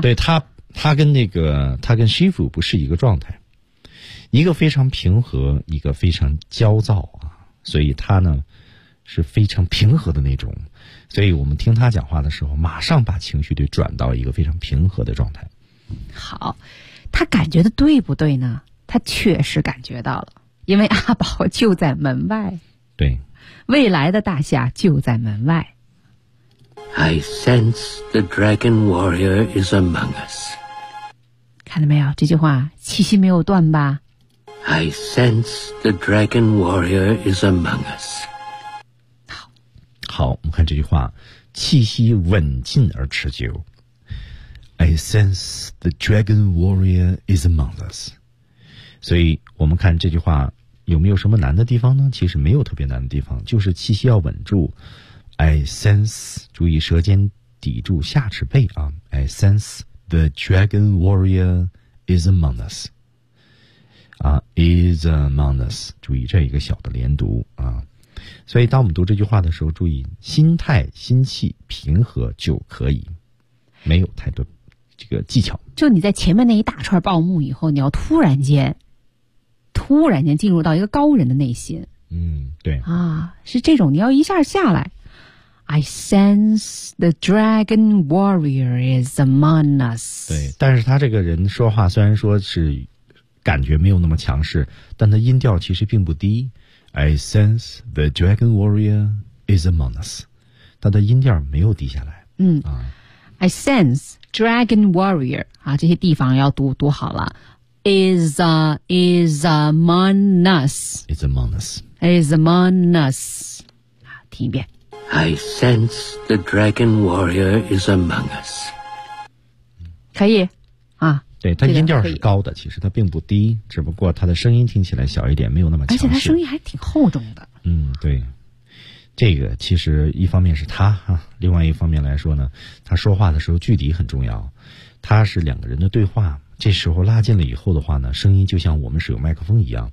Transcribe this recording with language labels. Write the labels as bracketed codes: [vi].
[zh] 对他跟那个他跟师傅不是一个状态一个非常平和一个非常焦躁啊，所以他呢是非常平和的那种所以我们听他讲话的时候马上把情绪就转到一个非常平和的状态好他感觉的对不对呢他确实感觉到了因为阿宝就在门外对未来的大侠就在门外 [en] I sense the dragon warrior is among us [zh] 看到没有这句话气息没有断吧 [en] I sense the dragon warrior is among us. [zh] 好，好，我们看这句话，气息稳劲而持久。 [en] I sense the dragon warrior is among us. [zh] 所以我们看这句话有没有什么难的地方呢？其实没有特别难的地方，就是气息要稳住。 [en] I sense， [zh] 注意舌尖抵住下齿背啊。 [en] I sense the dragon warrior is among us. Is among us [zh] 注意这一个小的连读啊，所以当我们读这句话的时候注意心态心气平和就可以没有太多这个技巧就你在前面那一大串报幕以后你要突然间进入到一个高人的内心嗯，对啊，是这种你要一下下来 [en] I sense the dragon warrior is among us [zh] 对但是他这个人说话虽然说是感觉没有那么强势但他音调其实并不低 [en] I sense the dragon warrior is among us [zh] 他的音调没有低下来 [en] 嗯、I sense dragon warrior 啊， [zh] 这些地方要读好了 [en] is among us is among us is among us [zh] 听一遍 [en] I sense the dragon warrior is among us [zh] 可以啊对他音调是高的其实他并不低只不过他的声音听起来小一点没有那么强势而且他声音还挺厚重的嗯对这个其实一方面是他啊另外一方面来说呢他说话的时候距离很重要他是两个人的对话这时候拉近了以后的话呢声音就像我们使用麦克风一样